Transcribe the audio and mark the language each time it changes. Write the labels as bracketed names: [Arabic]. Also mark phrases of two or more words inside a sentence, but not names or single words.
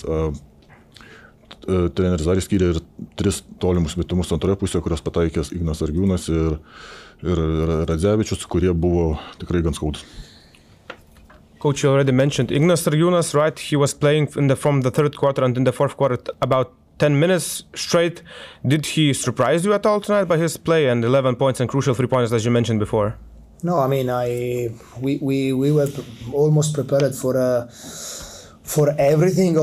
[Lithuanian] Treneris dar skyrė ir 3 tolimus metimus antroje pusėje, kurios pataikęs Ignas Sargiūnas ir Radzevičius, kurie buvo tikrai gan skaudus. [English] Coach, you already mentioned Ignas Sargiūnas, right? He was playing from the third quarter and in the fourth quarter about 10 minutes straight. Did he surprise you at all tonight by his play and 11 points and crucial 3-pointers as you mentioned before? No, I mean, we were almost prepared for everything.